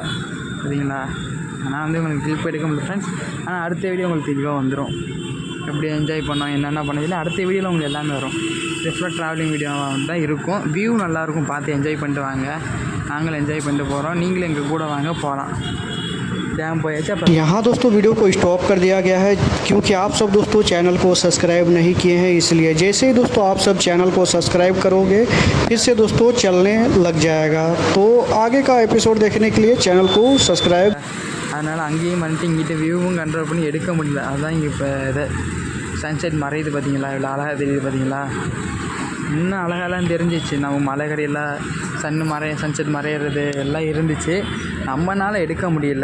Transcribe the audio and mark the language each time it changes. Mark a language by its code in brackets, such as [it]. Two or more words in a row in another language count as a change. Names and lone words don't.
[ta] சரிங்களா, ஆனால் வந்து உங்களுக்கு கிளிப் எடுக்க முடியல ஃப்ரெண்ட்ஸ். ஆனால் அடுத்த வீடியோ உங்களுக்கு தெளிவாக வந்துடும். எப்படி என்ஜாய் பண்ணோம், என்னென்ன பண்ணதில்லை அடுத்த வீடியோவில் உங்களுக்கு எல்லாமே வரும். [en] different traveling [ta] வீடியோவாக தான் இருக்கும். வியூ நல்லாயிருக்கும், பார்த்து என்ஜாய் பண்ணிட்டு வாங்க. நாங்களும் என்ஜாய் பண்ணிட்டு போகிறோம், நீங்களும் எங்கள் கூட வாங்க போகலாம். [hi] डैम यहाँ दोस्तों वीडियो को स्टॉप कर दिया गया है क्योंकि आप सब दोस्तों चैनल को सब्सक्राइब नहीं किए हैं, इसलिए जैसे ही दोस्तों आप सब चैनल को सब्सक्राइब करोगे फिर से दोस्तों चलने लग जाएगा। तो आगे का एपिसोड देखने के लिए चैनल को सब्सक्राइब। [ta] அதனால் அங்கேயும் வந்துட்டு இங்கிட்ட வியூவும் கண்ட்ரோல் பண்ணி எடுக்க முடியல. அதுதான் இங்கே இப்போ இது சன்செட் மறையுது பார்த்தீங்களா, இவ்வளோ அழகாக தெரியுது பார்த்தீங்களா. இன்னும் அழகாலாம் தெரிஞ்சிச்சு. நம்ம மலைகரையில் சன்செட் மறையிறது எல்லாம் இருந்துச்சு, நம்மளால் எடுக்க முடியல.